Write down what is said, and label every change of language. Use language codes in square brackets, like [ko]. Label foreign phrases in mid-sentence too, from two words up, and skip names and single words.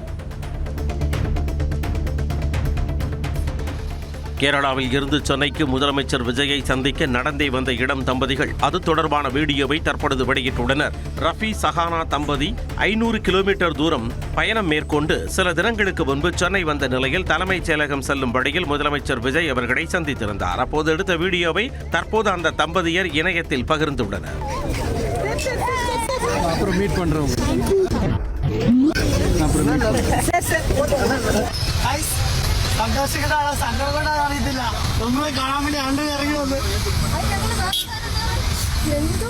[ta] கேரளாவில் இருந்து சென்னைக்கு முதலமைச்சர் விஜயை சந்திக்க நடந்தே வந்த இளம் தம்பதிகள் அது தொடர்பான வீடியோவை தற்பொழுது வெளியிட்டுள்ளனர். ரஃபி சஹானா தம்பதி 500 கிலோமீட்டர் தூரம் பயணம் மேற்கொண்டு சில தினங்களுக்கு முன்பு சென்னை வந்த நிலையில் தலைமைச் செயலகம் செல்லும் வழியில் முதலமைச்சர் விஜய் அவர்களை சந்தித்திருந்தார். அப்போது எடுத்த வீடியோவை தற்போது அந்த தம்பதியர் இணையத்தில் பகிர்ந்துள்ளனர். [ml] സന്തോഷിക്കട്ടാണ്, സങ്കടം കൊണ്ടാണ് അറിയത്തില്ല. നമ്മളെ കാണാൻ വേണ്ടി ആണ്ട് ഇറങ്ങി വന്നു.